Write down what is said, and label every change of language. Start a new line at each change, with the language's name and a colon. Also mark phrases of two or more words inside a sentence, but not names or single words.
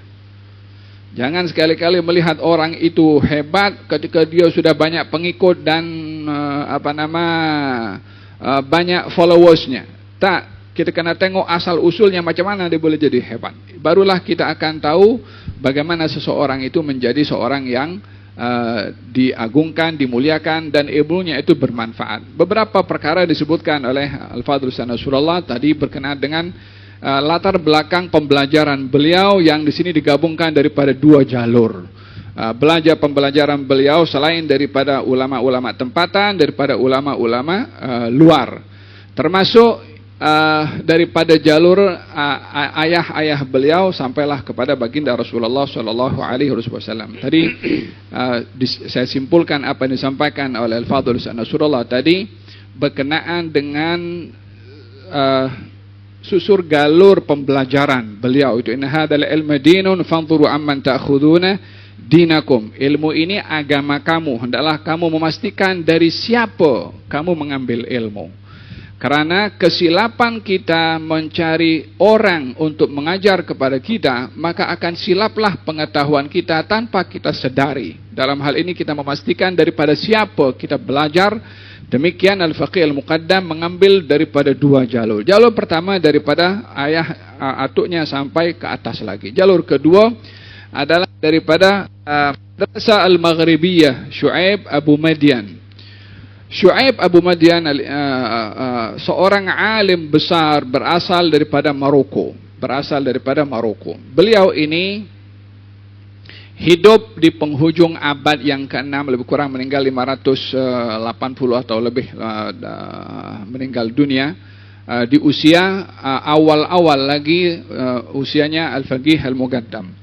Malay: Jangan sekali-kali melihat orang itu hebat ketika dia sudah banyak pengikut dan banyak followersnya. Tak. Kita kena tengok asal usulnya macam mana dia boleh jadi hebat. Barulah kita akan tahu bagaimana seseorang itu menjadi seorang yang diagungkan, dimuliakan dan ilmunya itu bermanfaat. Beberapa perkara disebutkan oleh Al-Fadhil Nasrullah tadi berkenaan dengan latar belakang pembelajaran beliau yang di sini digabungkan daripada dua jalur. Pembelajaran beliau selain daripada ulama-ulama tempatan, daripada ulama-ulama luar. Termasuk daripada jalur ayah-ayah beliau sampailah kepada baginda Rasulullah
Arabic: صلى الله عليه وسلم.
Malay: Tadi saya simpulkan apa yang disampaikan oleh Al-Fadhil Nasrullah tadi berkenaan dengan susur galur pembelajaran beliau itu.
Arabic: إن هذا العلم دين فانظروا عمن تأخذون دينكم.
Malay: Ilmu ini agama kamu, hendaklah kamu memastikan dari siapa kamu mengambil ilmu. Karena kesilapan kita mencari orang untuk mengajar kepada kita, maka akan silaplah pengetahuan kita tanpa kita sedari. Dalam hal ini kita memastikan daripada siapa kita belajar. Demikian Al-Faqih Al-Muqaddam mengambil daripada dua jalur. Jalur pertama daripada ayah atuknya sampai ke atas lagi. Jalur kedua adalah daripada Madrasah Al-Maghribiyah Syu'aib Abu Madian. Syu'aib Abu Madian seorang alim besar berasal daripada Maroko. Beliau ini hidup di penghujung abad yang ke-6, lebih kurang meninggal 580 atau lebih meninggal dunia di usia awal-awal lagi usianya Al-Faqih Al-Muqaddam.